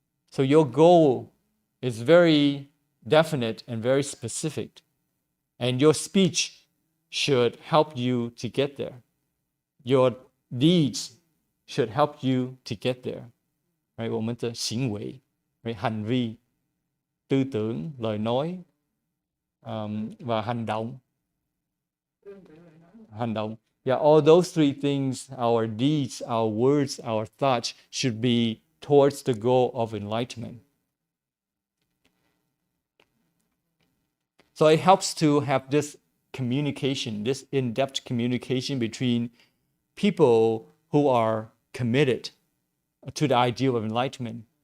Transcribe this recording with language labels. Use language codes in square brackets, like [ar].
[en] So your goal is very definite and very specific. And your speech should help you to get there. Your deeds should help you to get there. Right? [zh] 我们的行为, right? [vi] hành vi, tư tưởng, lời nói, và hành động. Hành động. [en] Yeah, all those three things, our deeds, our words, our thoughts, should be towards the goal of enlightenment. So it helps to have this communication, this in-depth communication between people who are committed to the ideal of enlightenment.